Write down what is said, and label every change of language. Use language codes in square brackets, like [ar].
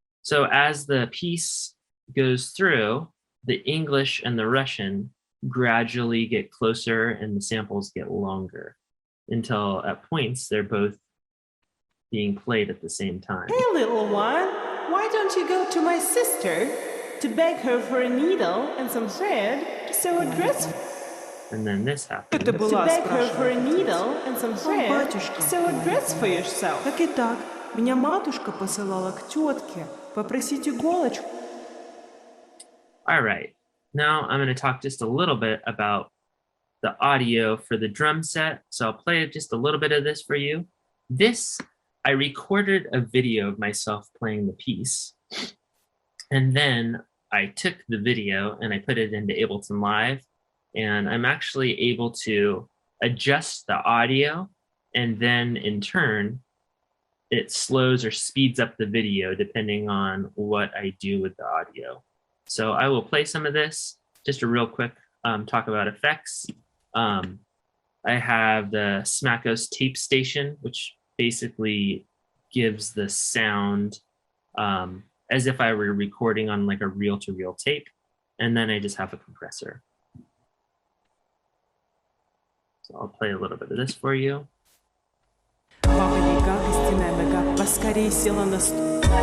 [en] So as the piece goes through, the English and the Russian gradually get closer and the samples get longer until at points they're both being played at the same time. Hey, little one, why don't you go to my sister to beg her for a needle and some thread to sew a dress? And then this happens. To beg her for a needle and some thread to sew a dress for yourself. [ru] Так и так. Меня матушка посылала к тетке попросить иголочку. [en] All right. Now I'm going to talk just a little bit about the audio for the drum set. So I'll play just a little bit of this for you. I recorded a video of myself playing the piece. And then I took the video and I put it into Ableton Live. And I'm actually able to adjust the audio, and then in turn, it slows or speeds up the video depending on what I do with the audio. So I will play some of this, just a real quick talk about effects. I have the Smackos tape station, which basically gives the sound as if I were recording on like a reel-to-reel tape. And then I just have a compressor. So I'll play a little bit of this for you. [ru] Baba Yaga, костяная нога, поскорей села на стул.